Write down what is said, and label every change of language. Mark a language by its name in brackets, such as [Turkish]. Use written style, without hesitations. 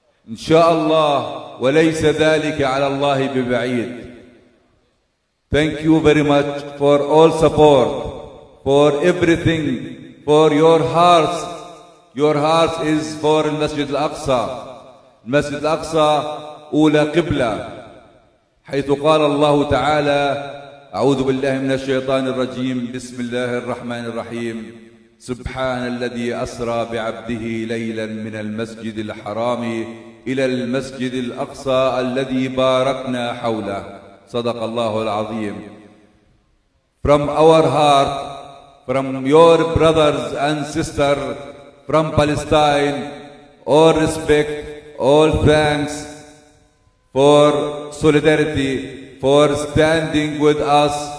[Arabic] Insha'Allah, وَلَيْسَ ذَلِكَ عَلَى اللَّهِ بِبَعِيدٍ. [English] Thank you very much for all support, for everything, for your hearts. Your hearts is for al-Masjid al-Aqsa. [Arabic] Al-Masjid al-Aqsa أولى قبلة حيث قال الله تعالى: أعوذ بالله من الشيطان الرجيم بسم الله الرحمن الرحيم سبحان الذي أسرى بعبده ليلا من المسجد الحرام إلى المسجد الأقصى الذي باركنا حوله. صدق الله العظيم. [English] From our heart, from your brothers and sisters from Palestine, all respect, all thanks for solidarity, for standing with us.